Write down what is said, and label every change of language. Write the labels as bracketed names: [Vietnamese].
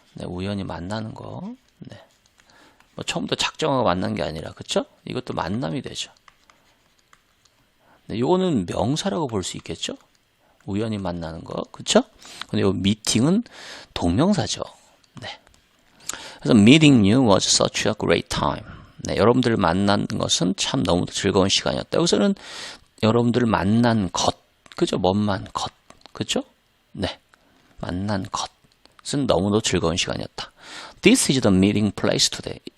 [Korean] 네, 우연히 만나는 거. 네. 뭐 처음부터 작정하고 만난 게 아니라, 그쵸? 이것도 만남이 되죠. 네, 요거는 명사라고 볼 수 있겠죠? 우연히 만나는 거, 그쵸? 근데 요 미팅은 동명사죠. 네. 그래서 [English] meeting you was such a great time. [Korean] 네, 여러분들 만난 것은 참 너무 즐거운 시간이었다. 여기서는 여러분들 만난 것, 그죠? 뭔만 것, 그죠? 네, 만난 것은 너무도 즐거운 시간이었다. [English] This is the meeting place today.